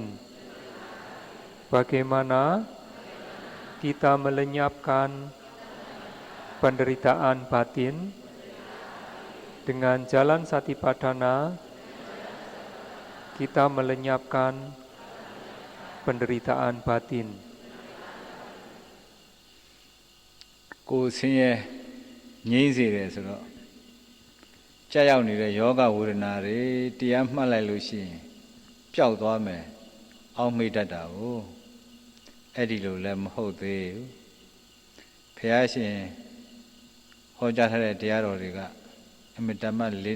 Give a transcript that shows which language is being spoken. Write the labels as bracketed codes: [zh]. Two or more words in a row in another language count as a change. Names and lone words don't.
[id] Bagaimana kita melenyapkan penderitaan batin dengan jalan Satipatthana. Kita melenyapkan penderitaan batin. [my] ကိုယ်ဆင်းရဲငြိမ်းစေတယ်ဆိုတော့ကြာရောက်နေတဲ့ယောဂဝေဒနာတွေတရားမှတ်လိုက်လို့ရှိရင်ပျောက်သွားမယ်အောက်မေ့တတ်တာကိုအဲ့ဒီလိုလည်းမဟုတ်သေးဘူးဘုရားရှင်ဟောကြားထားတဲ့တရားတော်တွေကအမြဲတမ်းလေး